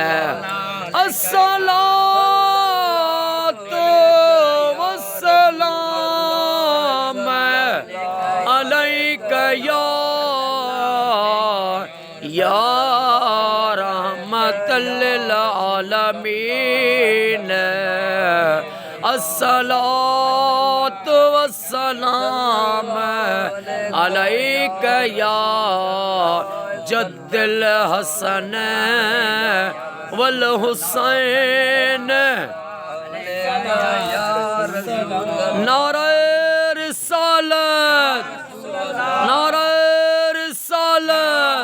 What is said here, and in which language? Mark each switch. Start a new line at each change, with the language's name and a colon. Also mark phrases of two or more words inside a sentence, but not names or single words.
Arabic: الصلاة والسلام عليك يا رحمة للعالمين. الصلاة والسلام عليك يا جد الحسن والحسين.
Urdu: نعرۂ رسالت نعرۂ رسالت.